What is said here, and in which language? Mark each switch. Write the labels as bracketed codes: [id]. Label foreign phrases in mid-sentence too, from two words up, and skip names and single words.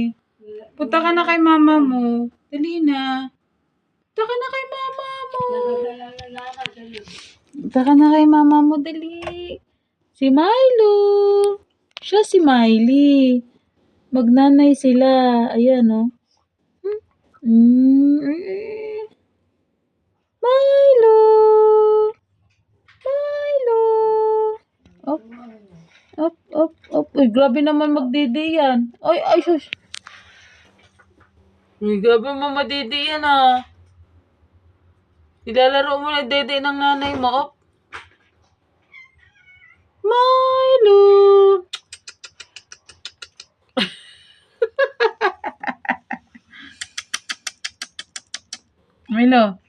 [tl] Punta ka na kay mama mo. Dali na. Punta ka na kay mama mo. Punta ka na kay mama mo, dali. Si Milo. Siya si Miley. Magnanay sila. Ayan, oh. Milo. Milo. Op. Op, op, op. Uy, grabe naman magdede yan. Ay, ay, shush. Uy, grabe naman magdede yan, ah. Ilalaro mo na dede ng nanay mo, op. Milo. Milo.